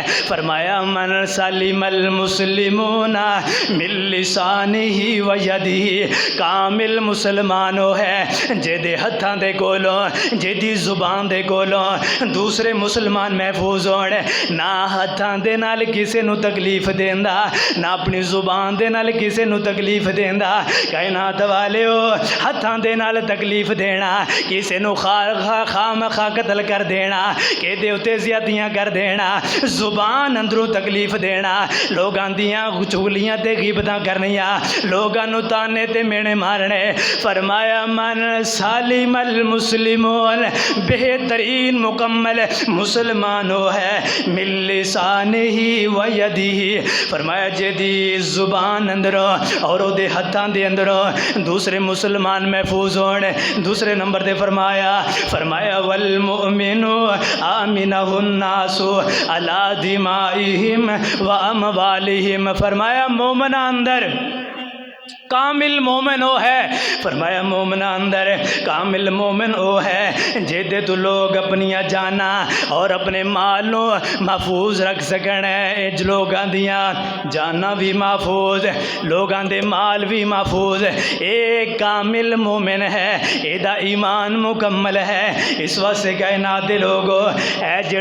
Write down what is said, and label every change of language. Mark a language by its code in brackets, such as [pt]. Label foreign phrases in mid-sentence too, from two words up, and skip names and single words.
[pa] فرمایا [ar] من سلم المسلمون من لسانہ و یدہ، [pa] کامل مسلمان وہ ہے جدے ہتھاں دے کولوں، جدی زبان دے کولوں دوسرے مسلمان محفوظ ہونے، نہ ہتھاں دے نال کسے نو تکلیف دیندا، نہ اپنی زبان دے نال کسے نو تکلیف دیندا۔ کائنات والیو ہتھاں دے نال تکلیف دینا، کسے نو خام خواہ قتل کر دینا، کہ دے اتے زیادتیاں کر دینا، زبان اندروں تکلیف دینا، لوگاں دیاں چغلیاں تے غیبتاں کرنیاں، لوگاں نو تانے تے مینے مارنے۔ [ur] فرمایا [ar] من سالم المسلمون، [ur] بہترین مکمل مسلمان وہ ہے [ar] من لسانہ و یدہ۔ [pa] فرمایا جدی زبان اندروں اور او دے ہتھاں دے اندروں دوسرے مسلمان محفوظ ہونے۔ دوسرے نمبر دے فرمایا [ar] والمؤمن آمنہ الناس علی دمائہم و اموالہم۔ [pa] فرمایا مومن اندر کامل مومن وہ ہے، فرمایا مومن اندر کامل مومن وہ ہے جیدے تو لوگ اپنی جانا اور اپنے مال نو محفوظ رکھ سکن، اج لوگاں دیاں جانا بھی محفوظ، لوگاں دے مال بھی محفوظ، ایک کامل مومن ہے، اے دا ایمان مکمل ہے۔ اس واسطے کائنات دے لوگو اے